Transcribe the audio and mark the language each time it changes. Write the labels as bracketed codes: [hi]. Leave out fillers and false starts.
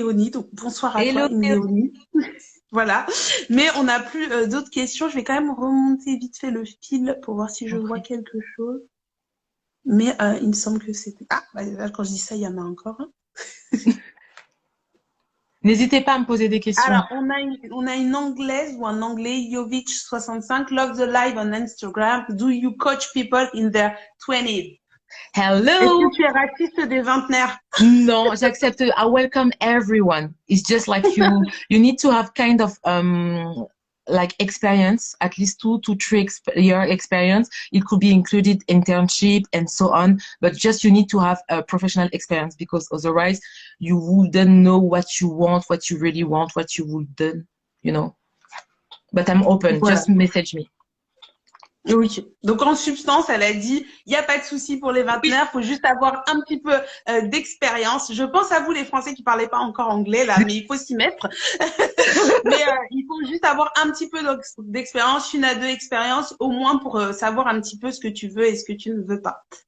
[fr] Donc bonsoir à toi Imléonie. Voilà, mais on n'a plus d'autres questions. Je vais quand même remonter vite fait le fil pour voir si je vois quelque chose. Mais il me semble que c'était... quand je dis ça, il y en a encore un. N'hésitez pas à me poser des questions. Alors, on a une anglaise ou un anglais, Jovic65, [en] love the live on Instagram. Do you coach people in their 20s? Hello. [fr] Est-ce que tu es raciste des vingtenaires? Non, j'accepte. [en] I welcome everyone. It's just like you need to have kind of like experience, at least 2 to 3 year experience. It could be included internship and so on, but just you need to have a professional experience because otherwise you wouldn't know what you want, what you really want, what you wouldn't, you know. But I'm open. [fr] Voilà. [en] Just message me. [fr] Oui. Donc en substance, elle a dit, il n'y a pas de souci pour les vingtenaires, faut juste avoir un petit peu d'expérience. Je pense à vous les Français qui parlaient pas encore anglais là, mais il faut s'y mettre. Mais il faut juste avoir un petit peu d'expérience, 1 à 2 expériences au moins pour savoir un petit peu ce que tu veux et ce que tu ne veux pas.